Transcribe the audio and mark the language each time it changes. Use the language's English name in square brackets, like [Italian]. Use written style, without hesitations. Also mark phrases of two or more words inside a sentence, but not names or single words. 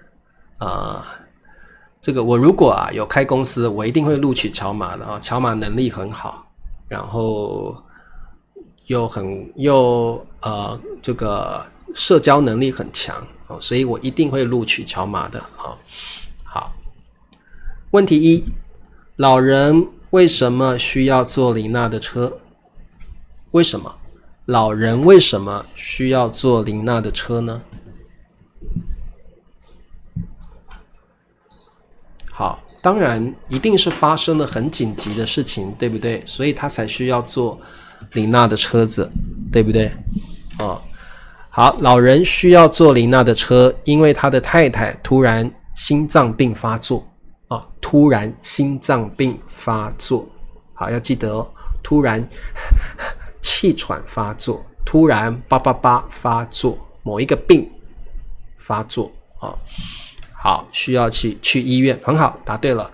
[Chinese] 這個我如果有開公司，我一定會錄取喬瑪的啊。喬瑪能力很好，然後這個社交能力很強，所以我一定會錄取喬瑪的啊。好，問題一，老人為什麼需要坐琳娜的車？為什麼？老人為什麼需要坐琳娜的車呢？好，當然一定是發生了很緊急的事情，對不對？所以他才需要坐琳娜的車子，對不对？好，老人需要坐琳娜的車，因為他的太太突然心臟病發作。突然心臟病發作，好，要記得哦，突然氣喘發作，突然發作，某一個病發作啊。好，需要去醫院，很好，答對了。